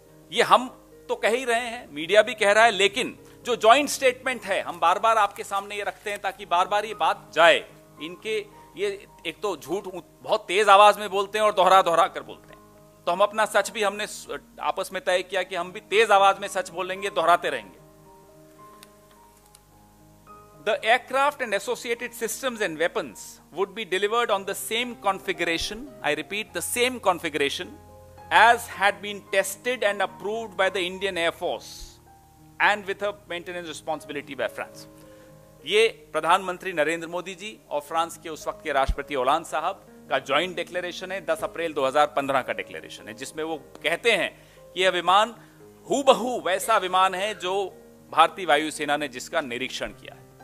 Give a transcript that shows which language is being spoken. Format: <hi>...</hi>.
<hi>ये हम तो कह ही रहे हैं, मीडिया भी कह रहा है, लेकिन जो जॉइंट स्टेटमेंट है, हम बार बार आपके सामने ये रखते हैं ताकि बार बार ये बात जाए। इनके ये एक तो झूठ बहुत तेज आवाज में बोलते हैं और दोहरा दोहरा कर बोलते हैं, तो हम अपना सच भी हमने आपस में तय किया कि हम भी तेज आवाज में सच बोलेंगे, दोहराते रहेंगे।</hi> <en>The aircraft and associated systems and weapons would be delivered on the same configuration, I repeat, the same configuration as had been tested and approved by the Indian Air Force and with a maintenance responsibility by France.</en> <hi>ये प्रधानमंत्री नरेंद्र मोदी जी और France के उस वक्त के राष्ट्रपति Hollande साहब का ज्वाइंट डिक्लेरेशन है, 10 अप्रैल 2015 का डिक्लेरेशन है, जिसमें वो कहते हैं कि यह विमान हूबहू वैसा विमान है जो भारतीय वायुसेना ने जिसका निरीक्षण किया है।</hi>